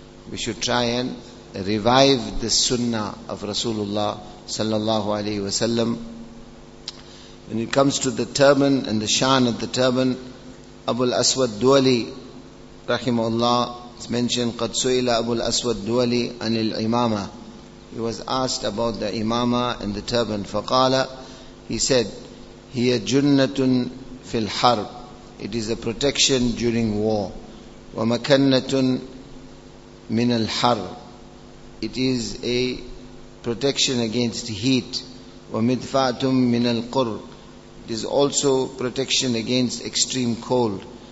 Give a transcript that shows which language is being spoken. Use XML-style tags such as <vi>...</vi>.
<en>We should try and revive the sunnah of Rasulullah sallallahu alaihi wasallam. When it comes to the turban and the shan of the turban, Abu al-Aswad Duwali rahimahullah, it's mentioned,</en> <ar>قَدْ سُئِلَ أَبُو الْأَسْوَدْ دُوَلِي عَنِ الْإِمَامَةِ.</ar> <en>He was asked about the imama and the turban.</en> <ar>فَقَالَ,</ar> <en>he said,</en> <ar>هِيَ جُنَّةٌ فِي الْحَرْبِ.</ar> <en>It is a protection during war.</en> <ar>وَمَكَنَّةٌ مِنَ الْحَرِّ.</ar> <en>It is a protection against heat.</en> <ar>وَمِدْفَعْتٌ مِنَ الْقُرِّ.</ar> <en>It is also protection against extreme cold.</en>